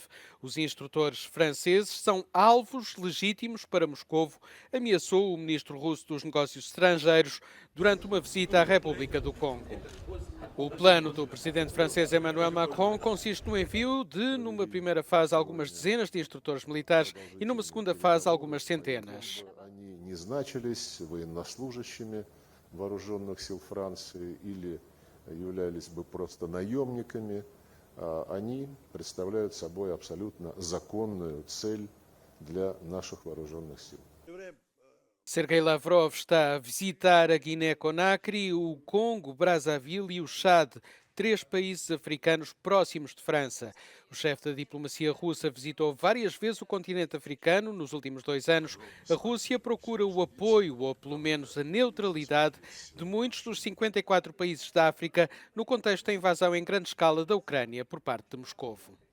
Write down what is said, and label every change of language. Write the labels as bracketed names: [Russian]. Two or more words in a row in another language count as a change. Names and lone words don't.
[Portuguese] Os instrutores franceses são alvos legítimos para Moscovo, ameaçou o ministro russo dos Negócios Estrangeiros durante uma visita à República do Congo. O plano do presidente francês Emmanuel Macron consiste no envio de, numa primeira fase, algumas dezenas de instrutores militares e, numa segunda fase, algumas centenas. [Russian] Не значились военнослужащими вооруженных сил Франции или являлись бы просто наемниками, они представляют собой абсолютно законную цель для наших вооруженных сил. [Portuguese] Sergei Lavrov está a visitar a Guiné-Conakry, o Congo, Brazzaville e o Chad, 3 países africanos próximos de França. O chefe da diplomacia russa visitou várias vezes o continente africano nos últimos 2 anos. A Rússia procura o apoio, ou pelo menos a neutralidade, de muitos dos 54 países da África no contexto da invasão em grande escala da Ucrânia por parte de Moscovo.